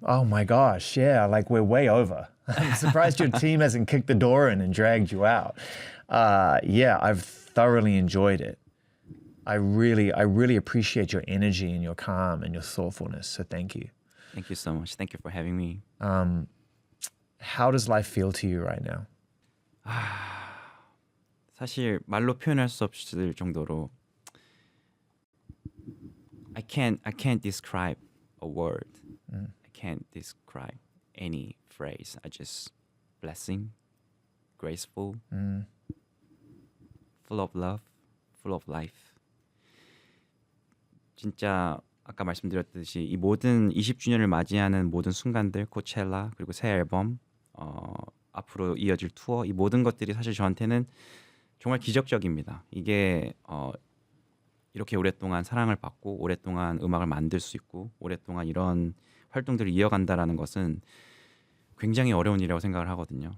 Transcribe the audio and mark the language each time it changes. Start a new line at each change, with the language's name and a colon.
English: Oh my gosh, yeah, like we're way over. I'm surprised your team hasn't kicked the door in and dragged you out. Yeah, I've thoroughly enjoyed it. I really appreciate your energy and your calm and your thoughtfulness, so thank you. Thank you so much. Thank you for having me. How does life feel to you right now?
Korean: 사실 말로 표현할 수 없을 정도로
English: I can't describe a word. I can't describe any phrase. I just blessing, graceful, full of love, full of life.
Korean: 진짜 아까 말씀드렸듯이 이 모든 20주년을 맞이하는 모든 순간들, 코첼라 그리고 새 앨범, 앞으로 이어질 투어 이 모든 것들이 사실 저한테는 정말 기적적입니다. 이게 이렇게 오랫동안 사랑을 받고 오랫동안 음악을 만들 수 있고 오랫동안 이런 활동들을 이어간다라는 것은 굉장히 어려운 일이라고 생각을 하거든요.